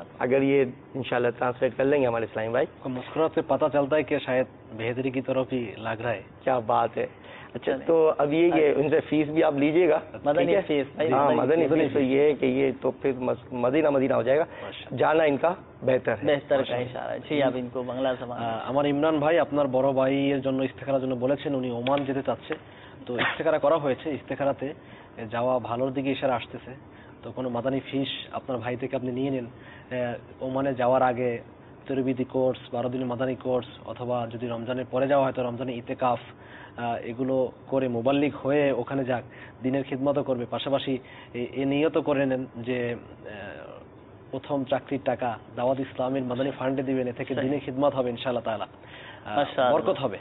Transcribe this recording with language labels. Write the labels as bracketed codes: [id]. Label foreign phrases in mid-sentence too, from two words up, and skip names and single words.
[ur] اگر یہ انشاءاللہ ٹرانسلیٹ کر لیں گے ہمارے اسلامی بھائی. مسکراہٹ سے پتہ چلتا ہے کہ شاید بہتری کی طرف ہی لگ رہا ہے. کیا بات ہے. اچھا تو اب یہ کہ ان سے فیس بھی آپ لیجیے گا، مدنی فیس. ہاں مدنی فیس. یہ ہے کہ یہ تو پھر مدینہ ہو جائے گا، جانا ان کا بہتر کا اشارہ ہے. جی آپ انکو بنگلہ زبان. [bn] আমার ইমরান ভাই আপনার বড় ভাইয়ের জন্য ইস্তেখারার জন্য বলেছেন, উনি ওমান যেতে চাচ্ছে, তো ইস্তেখারা করা হয়েছে, ইস্তেখারাতে যাওয়া ভালোর দিকে ইশারা আসতেছে, তো কোনো মাদানী ফিস আপনার ভাই থেকে আপনি নিয়ে নিন। ওমানে যাওয়ার আগে তরবিদি কোর্স, 12 দিনের মাদানী কোর্স, অথবা যদি রমজানের পরে যাওয়া হয় তো রমজানের ইতেকাফ, এগুলো করে মোবাল্লিগ হয়ে ওখানে যাক, দিনের খিদমতও করবে, পাশাপাশি এ নিয়ত করে নেন যে প্রথম চাকরির টাকা দাওয়াত ইসলামের মাদানী ফান্ডে দিবেন, এ থেকে দিনের খিদমত হবে [ar] إن شاء الله تعالى, [bn] বরকত হবে।